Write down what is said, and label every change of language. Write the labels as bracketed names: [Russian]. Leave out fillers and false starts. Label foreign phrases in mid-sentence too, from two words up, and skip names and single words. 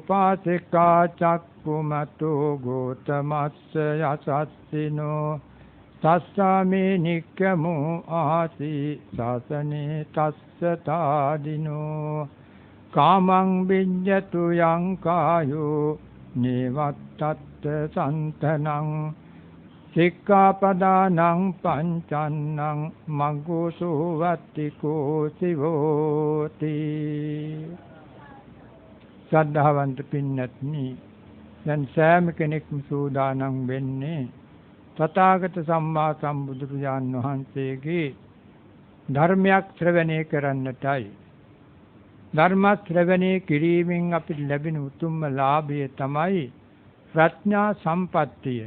[Pali] උපාසිකා චක්කුමතෝ ගෝතමස්ස යසස්සිනෝ තස්සාමේ නික්කමෝ ආසි සාසනේ තස්ස තාදිනෝ කාමං විඤ්ඤතු යං කායෝ නේවත්තත් සන්තනං සික්ඛාපදානං පංචන්නං මග්ගෝසෝ වත්තිකෝ සිවෝති. [Sinhala] ශ්‍රද්ධාවන්ත පින්නත්නි, දැන් සෑම කෙනෙක්ම සූදානම් වෙන්නේ තථාගත සම්මා සම්බුදුරජාන් වහන්සේගේ ධර්මයක් ශ්‍රවණය කරන්නටයි. ධර්ම ශ්‍රවණය කිරීමෙන් අපිට ලැබෙන උතුම්ම ලාභය තමයි ප්‍රඥා සම්පත්තිය.